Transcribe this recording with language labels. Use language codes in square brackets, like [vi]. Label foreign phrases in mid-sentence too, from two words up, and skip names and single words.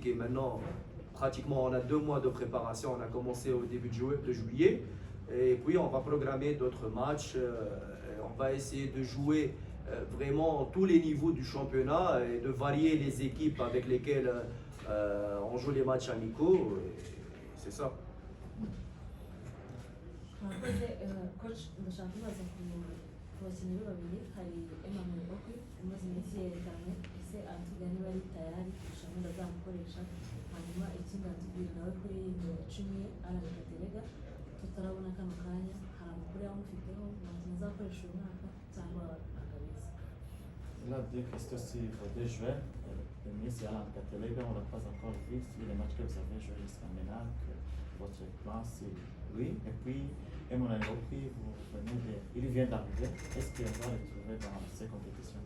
[fr] Et maintenant, pratiquement, on a 2 mois de préparation. On a commencé au début de juillet. Et puis, on va programmer d'autres matchs. On va essayer de jouer vraiment tous les niveaux du championnat et de varier les équipes avec lesquelles on joue les matchs amicaux. C'est ça. [rw] mwakoze coach ndashaka kubaza ku bakinnyi be babiri hari Emmanuel Okwi umaze iminsi yerekanye ese atubwira niba ari tayari kurusha gahunda azamukoresha hanyuma ikindi atubwira nawe kuri cumi ye Alan Katerega tutarabona kano kanya hari amakuru yamufiteho umukinnyi azakoresha uyu mwaka cyangwa akabizi. [fr] Il a deux questions sur vos 2 joueurs. Le premier, c'est Alan Katelega. On ne l'a pas encore vu sur les matchs que vous avez joués jusqu'à maintenant. Que votre plan, c'est lui. Et puis, Emmanuel Okwi, il vient d'arriver. Est-ce qu'il va retrouver dans ces compétitions?